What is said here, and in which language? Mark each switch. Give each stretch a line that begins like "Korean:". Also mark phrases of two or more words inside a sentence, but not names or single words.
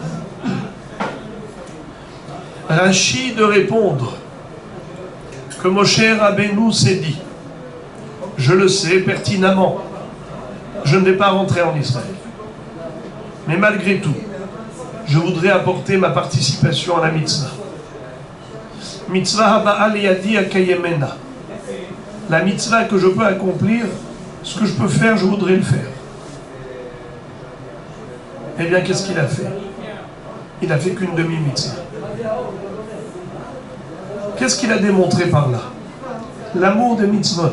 French: Rachi de répondre que Moshe Rabbeinu s'est dit, je le sais pertinemment, je ne vais pas rentrer en Israël. Mais malgré tout, je voudrais apporter ma participation à la mitzvah.
Hebrew: מצוה הבאה לידי אקיימנה.
French: La mitzvah que je peux accomplir, ce que je peux faire, je voudrais le faire. Eh bien, qu'est-ce qu'il a fait? Il a fait qu'une demi-mitzvah. Qu'est-ce qu'il a démontré par là? L'amour des mitzvot.